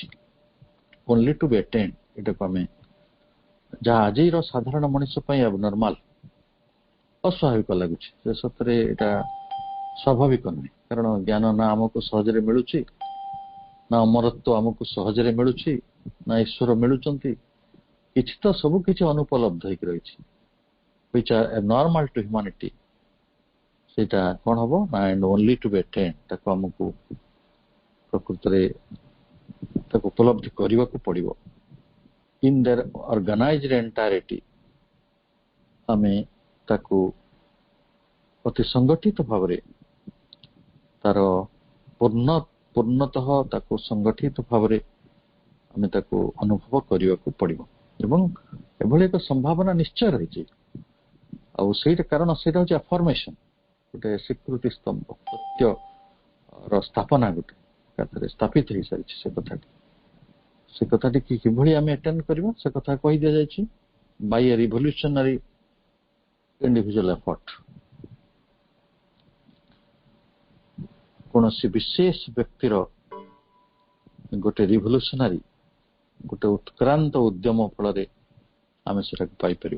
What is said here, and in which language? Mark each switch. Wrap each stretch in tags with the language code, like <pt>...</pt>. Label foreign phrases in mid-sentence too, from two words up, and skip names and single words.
<en>only to be attend,</en> <or>ଏଟାକୁ ଆମେ ଯାହା ଆଜିର ସାଧାରଣ ମଣିଷ ପାଇଁ ନର୍ମାଲ, ଅସ୍ୱାଭାବିକ ଲାଗୁଛି, ସେ ସତରେ ଏଟା ସ୍ୱାଭାବିକ ନୁହେଁ। କାରଣ ଜ୍ଞାନ ନା ଆମକୁ ସହଜରେ ମିଳୁଛି, ନା ଅମରତ୍ୱ ଆମକୁ ସହଜରେ ମିଳୁଛି, ନା ଈଶ୍ୱର ମିଳୁଛନ୍ତି, କିଛି ତ ସବୁ କିଛି ଅନୁପଲବ୍ଧ ହେଇକି ରହିଛି।</or> <en>which are abnormal to humanity,</en> <or>ସେଇଟା କଣ ହବ ନା</or> <en>and only to be attained,</en> <or>ତାକୁ ଆମକୁ ପ୍ରକୃତରେ ତାକୁ ଉପଲବ୍ଧି କରିବାକୁ ପଡିବ।</or> <en>in their organized entirety,</en> <or>ଆମେ ତାକୁ ଅତି ସଂଗଠିତ ଭାବରେ ତାର ପୂର୍ଣ୍ଣତଃ ତାକୁ ସଂଗଠିତ ଭାବରେ ଆମେ ତାକୁ ଅନୁଭବ କରିବାକୁ ପଡିବ। ଏବଂ ଏଭଳି ଏକ ସମ୍ଭାବନା ନିଶ୍ଚୟ ରହିଛି। ଆଉ ସେଇଟା କାରଣ ସେଇଟା ହଉଛି ଆଫର୍ମେସନ, ଗୋଟେ ସ୍ୱୀକୃତି ସ୍ତମ୍ଭ, ସତ୍ୟର ସ୍ଥାପନା ଗୋଟେ ଏକାଥରେ ସ୍ଥାପିତ ହେଇସାରିଛି ସେ କଥାଟି। ସେ କଥାଟି କିଭଳି ଆମେ ଆଟେଣ୍ଡ କରିବା ସେ କଥା କହି ଦିଆଯାଇଛି</or> <en>by a revolutionary individual effort.</en> <or>କୌଣସି ବିଶେଷ ବ୍ୟକ୍ତିର ଗୋଟେ ରିଭଲ୍ୟୁସନାରୀ ଗୋଟେ ଉତ୍କ୍ରାନ୍ତ ଉଦ୍ୟମ ଫଳରେ ଆମେ ସେଟାକୁ ପାଇପାରିବା।</or>